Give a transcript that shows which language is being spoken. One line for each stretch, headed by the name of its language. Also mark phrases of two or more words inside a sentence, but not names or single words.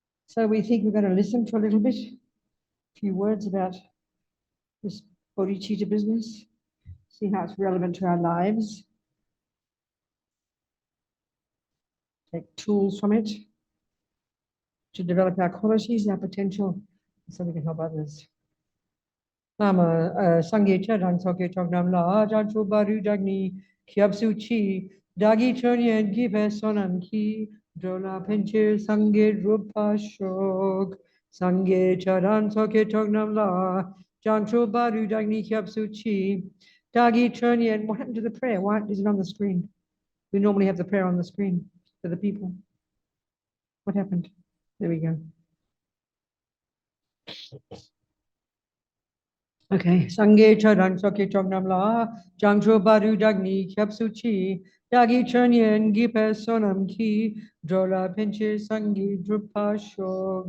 English: So we think we're going to listen for a little bit, a few words about this Bodhichitta business, see how it's relevant to our lives, take tools from it to develop our qualities, our potential, so we can help others.
Tibetan: ན་མོ། སངས་རྒྱས་ཆོས་དང་ཚོགས་ཀྱི་མཆོག་རྣམས་ལ། བྱང་ཆུབ་བར་དུ་བདག་ནི་སྐྱབས་སུ་མཆི། བདག་གིས་སྦྱིན་སོགས་བགྱིས་པའི་བསོད་ནམས་ཀྱིས། འགྲོ་ལ་ཕན་ཕྱིར་སངས་རྒྱས་འགྲུབ་པར་ཤོག། སངས་རྒྱས་ཆོས་དང་ཚོགས་ཀྱི་མཆོག་རྣམས་ལ། བྱང་ཆུབ་བར་དུ་བདག་ནི་སྐྱབས་སུ་མཆི། བདག་གིས་སྦྱིན་སོགས.
English: What happened to the prayer? Why is it on the screen? We normally have the prayer on the screen for the people. What happened? There we go.
Tibetan: Okay, སངས་རྒྱས་ཆོས་དང་ཚོགས་ཀྱི་མཆོག་རྣམས་ལ། བྱང་ཆུབ་བར་དུ་བདག་ནི་སྐྱབས་སུ་མཆི། བདག་གིས་སྦྱིན་སོགས་བགྱིས་པའི་བསོད་ནམས་ཀྱིས། འགྲོ་ལ་ཕན་ཕྱིར་སངས་རྒྱས་འགྲུབ་པར་ཤོག.